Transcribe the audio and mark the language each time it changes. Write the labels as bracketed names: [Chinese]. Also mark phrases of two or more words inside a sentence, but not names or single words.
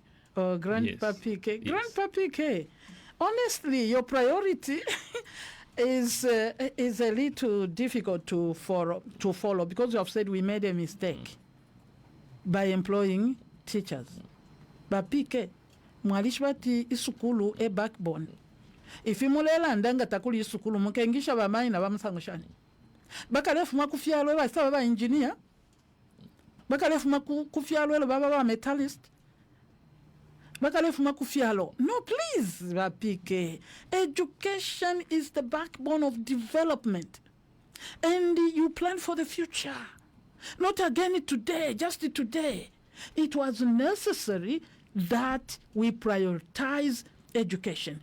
[English] Grandpa PK. Yes. Grandpa PK. Honestly, your priority is a little difficult to follow because you have said we made a mistake by employing teachers. But PK, [Bemba] mwalishi bati isukulu e backbone. If imulela ndanga takuli isukulu mukengisha bamayi na bamusangushani. Bakalefu makufyalo basa baba engineer. Bakalefu makufyalo baba metallist. [English] No, please, Rapike. Education is the backbone of development. And you plan for the future. Not again today, just today. It was necessary that we prioritize education.